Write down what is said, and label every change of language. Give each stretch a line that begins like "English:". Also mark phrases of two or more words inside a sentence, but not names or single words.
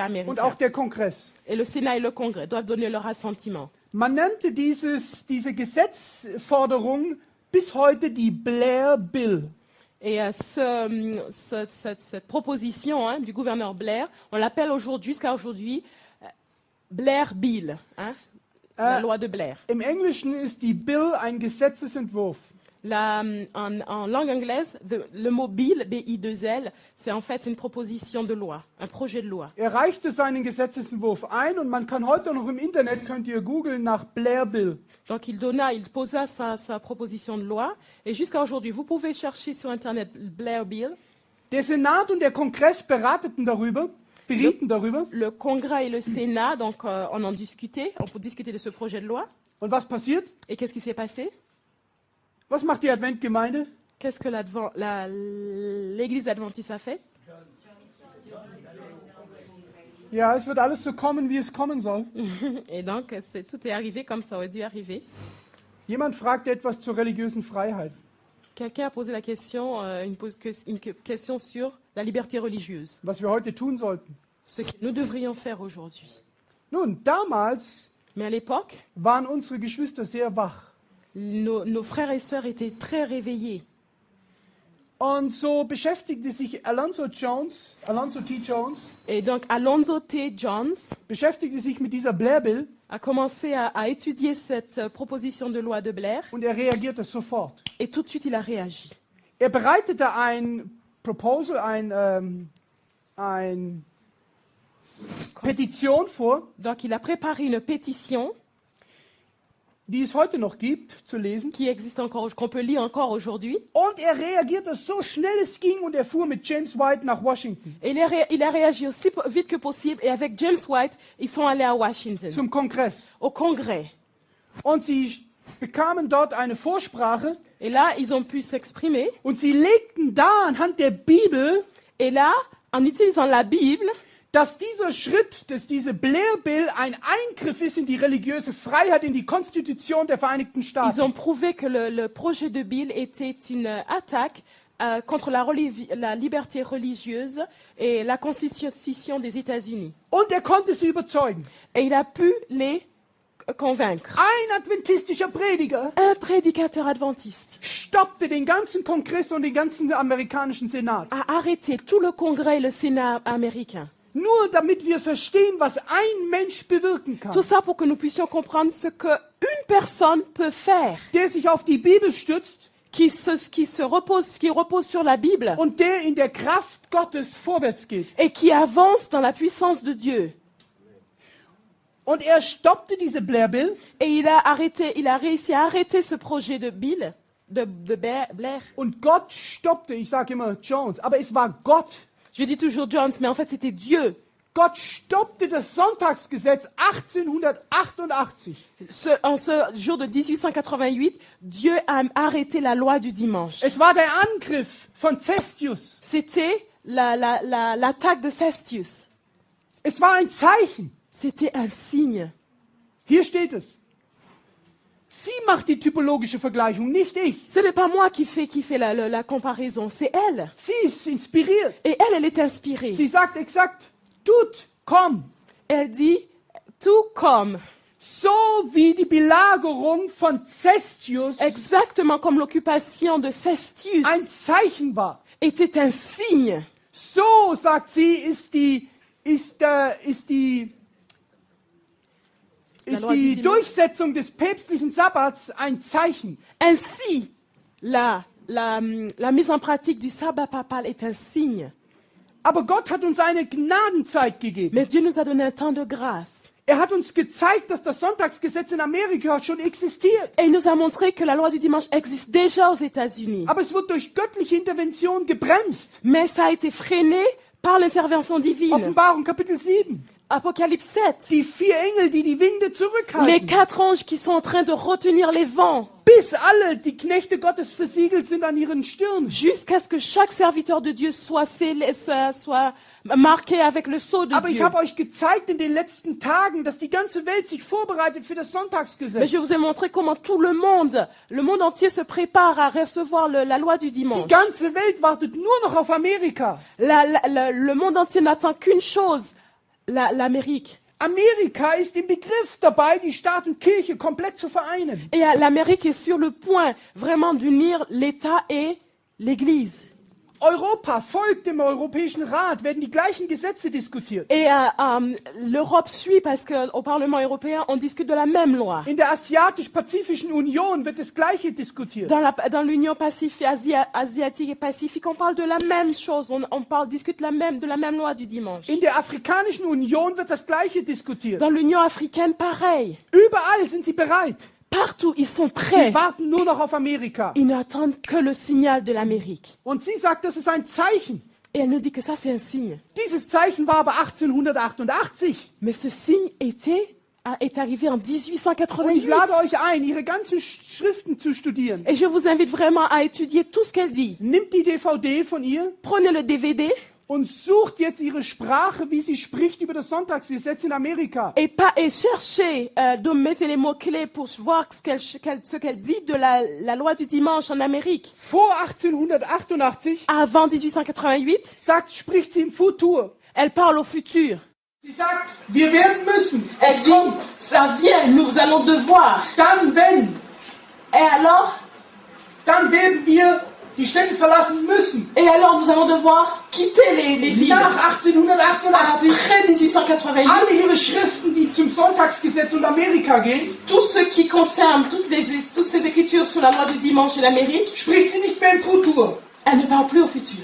German: Und
French: américains.
German: auch der Kongress.
French: Et le Sénat et le Congrès doivent donner leur assentiment.
German: Man nannte diese Gesetzforderung bis heute die Blair Bill.
French: Et cette proposition du gouverneur Blair, on l'appelle jusqu'à aujourd'hui Blair Bill, la loi de Blair.
German: Im Englischen ist die Bill ein Gesetzesentwurf.
French: En langue anglaise, le mot bill, B-I-2-L, c'est en fait une proposition de loi, un projet de loi.
German: Reichte seinen Gesetzesentwurf ein und man kann heute noch im Internet, könnt ihr googeln nach Blair Bill.
French: Donc il posa sa proposition de loi et jusqu'à aujourd'hui, vous pouvez chercher sur Internet Blair Bill.
German: Der Senat und der Kongress berieten darüber.
French: Le Congrès et le Sénat, donc on en discutait, on peut discuter de ce projet de loi.
German: Und was passiert?
French: Et qu'est-ce qui s'est passé?
German: Was macht die Adventgemeinde?
French: Qu'est-ce que l'Église adventiste a fait?
German: Ja, es wird alles so kommen, wie es kommen soll.
French: Et donc, tout est arrivé comme ça aurait dû arriver.
German: Jemand fragt etwas zur religiösen Freiheit.
French: Quelqu'un a posé la question, une question sur la liberté religieuse.
German: Was wir heute tun sollten.
French: Ce que nous devrions faire aujourd'hui.
German: Nun, damals
French: Mais à l'époque,
German: waren unsere Geschwister sehr wach.
French: Nos frères et sœurs étaient très réveillés.
German: Und so beschäftigte sich Alonzo T. Jones,
French: Et donc Alonzo T. Jones
German: beschäftigte sich mit dieser Blair Bill
French: a commencé à étudier cette proposition de loi de Blair
German: und reagierte sofort.
French: et tout de suite il a réagi.
German: Bereitete ein Proposal, eine Petition vor,
French: Donc il a préparé une pétition
German: die es heute noch gibt, zu lesen.
French: qui existe encore, qu'on peut lire encore aujourd'hui.
German: Und reagierte so schnell es ging und fuhr mit James White nach Washington.
French: Et il a réagi aussi vite que possible et avec James White, ils sont allés à Washington,
German: Zum Kongress.
French: au Congrès.
German: Und sie bekamen dort eine Vorsprache
French: Et là, ils ont pu s'exprimer.
German: und sie legten dar anhand der Bibel,
French: Et là, en utilisant la Bible,
German: dass dieser Schritt, dass diese Blair Bill ein Eingriff ist in die religiöse Freiheit, in die Konstitution der Vereinigten
French: ils
German: Staaten.
French: ont prouvé que le projet de Bill était une attaque contre la liberté religieuse et la constitution des États-Unis.
German: Und er konnte sie überzeugen.
French: Et il a pu les convaincre.
German: Ein adventistischer Prediger
French: Un prédicateur adventiste
German: stoppte den ganzen Kongress und den ganzen amerikanischen Senat.
French: a arrêté tout le Congrès et le Sénat américain.
German: Nur damit wir verstehen, was ein Mensch bewirken kann,
French: Tout ça pour que nous puissions comprendre ce qu'une personne peut faire,
German: der sich auf die Bibel stützt
French: qui repose sur la Bible
German: und der in der Kraft Gottes vorwärts geht.
French: et qui avance dans la puissance de Dieu.
German: Und er stoppte diese Blair Bill
French: Et il a réussi à arrêter ce projet de Bill, de Blair.
German: und Gott stoppte, ich sage immer Jones, aber es war Gott.
French: Je dis toujours Jones, mais en fait c'était Dieu.
German: Gott stoppte das Sonntagsgesetz 1888.
French: En ce jour de 1888, Dieu a arrêté la loi du dimanche.
German: Es war der Angriff von Cestius.
French: C'était l'attaque de Cestius.
German: Es war ein Zeichen.
French: C'était un signe.
German: Hier steht es. Sie macht die typologische Vergleichung, nicht ich.
French: Ce n'est pas moi qui fait la comparaison, c'est elle.
German: Sie ist inspiriert.
French: Et elle est inspirée.
German: Sie sagt exakt, tut, komm.
French: Elle dit, tout comme,
German: So wie die Belagerung von Cestius
French: exactement comme l'occupation de Cestius
German: ein Zeichen war.
French: était un signe.
German: So, sagt sie, ist die Durchsetzung des päpstlichen Sabbats ein Zeichen.
French: Ainsi, la mise en pratique du sabbat papal est un signe.
German: Aber Gott hat uns eine Gnadenzeit gegeben.
French: Mais Dieu nous a donné un temps de grâce.
German: Er hat uns gezeigt, dass das Sonntagsgesetz in Amerika schon existiert.
French: Et il nous a montré que la loi du dimanche existe déjà aux États-Unis.
German: Aber es wird durch göttliche Intervention gebremst.
French: Mais ça a été freiné par l'intervention divine.
German: Offenbarung Kapitel 7.
French: Apocalypse 7.
German: Die 4 Engel, die die Winde
French: Les
German: zurückhalten.
French: 4 anges qui sont en train de retenir les vents
German: Bis alle die Knechte Gottes versiegelt sind an ihren Stirn.
French: jusqu'à ce que chaque serviteur de Dieu soit marqué avec le sceau de
German: Aber ich
French: Dieu.
German: habe euch gezeigt in den letzten Tagen, dass die ganze Welt sich vorbereitet für das
French: Mais
German: Sonntagsgesetz.
French: je vous ai montré comment tout le monde entier se prépare à recevoir la loi du
German: Die
French: dimanche.
German: ganze Welt wartet nur noch auf Amerika.
French: Le monde entier n'attend qu'une chose, l'Amérique.
German: Amerika ist im Begriff dabei, die Staat und Kirche komplett zu vereinen.
French: Et l'Amérique est sur le point vraiment d'unir l'État et l'Église.
German: Europa folgt dem Europäischen Rat, werden die gleichen Gesetze diskutiert.
French: Et l'Europe suit parce qu'au Parlement européen, on discute de la même loi.
German: In der Asiatisch-Pazifischen Union wird das Gleiche diskutiert.
French: Dans l'Union asiatique et pacifique, on parle de la même chose. On discute de la même loi du dimanche.
German: In der Afrikanischen Union wird das Gleiche diskutiert.
French: Dans l'Union africaine, pareil.
German: Überall sind sie bereit.
French: Partout, ils sont
German: Sie
French: prêts.
German: warten nur noch auf Amerika.
French: Ils n'attendent que le signal de l'Amérique.
German: Und sie sagt, das ist ein Zeichen.
French: Et elle nous dit que ça, c'est un signe.
German: Dieses Zeichen war aber 1888.
French: Mais ce signe est arrivé en
German: Und ich
French: 1888.
German: lade euch ein, ihre ganzen Schriften zu studieren.
French: Et je vous invite vraiment à étudier tout ce qu'elle dit.
German: Nimmt die DVD von ihr
French: Prenez le DVD
German: und sucht jetzt ihre Sprache, wie sie spricht über das Sonntagsgesetz in Amerika.
French: et cherchez, mettez les mots-clés pour voir ce qu'elle dit de la loi du dimanche en Amérique.
German: Vor 1888
French: Avant 1888,
German: spricht sie im Futur.
French: elle parle au futur.
German: Sie sagt, wir werden müssen.
French: Elle
German: Es
French: dit,
German: kommt.
French: ça vient, nous allons devoir.
German: Dann, wenn,
French: Et alors,
German: dann werden wir die Städte verlassen müssen.
French: nous allons devoir quitter les villes.
German: Nach 1888,
French: Après 1888,
German: alle ihre Schriften, die zum Sonntagsgesetz und Amerika gehen,
French: tout ce qui concerne toutes ces écritures sur la loi du dimanche et l'Amérique,
German: spricht sie nicht mehr im Futur.
French: elle ne parle plus au futur.